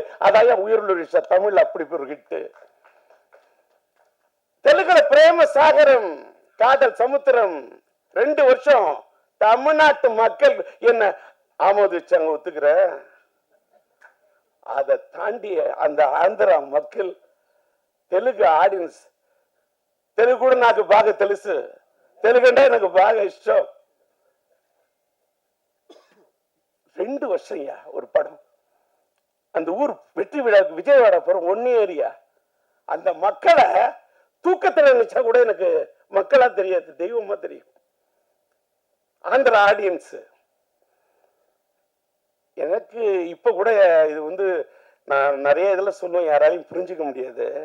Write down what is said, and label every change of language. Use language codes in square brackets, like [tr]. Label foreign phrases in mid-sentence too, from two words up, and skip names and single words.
[ta] அதான் உயிருள்ள தமிழ் அப்படி பேர் ஹிட்டு. தெலுங்குல பிரேம சாகரம், காதல் சமுத்திரம் 2 வருஷம் தமிழ்நாட்டு மக்கள் என்ன ஆமோதிச்சாங்க, ஒத்துக்கிற. அதை தாண்டி அந்த ஆந்திரா மக்கள், தெலுங்கு ஆடியன்ஸ், தெலுங்கு கூட [te] నాకు బాగా తెలుసు, తెలుగంటే నాకు బాగా ఇష్టం. [ta] 2 வருஷம் ஒரு படம். அந்த ஊர் வெற்றி விழாவுக்கு விஜயவாடா போறோம், 1 ஏரியா. அந்த மக்களை தூக்கத்துல நினைச்சா கூட எனக்கு மக்களா தெரியாது, தெய்வமா தெரியும். ஆந்திரா ஆடியன்ஸ் எனக்கு இப்ப கூட இது நான் நிறைய இதுல சொல்லுவேன், யாராலையும் புரிஞ்சுக்க முடியாது.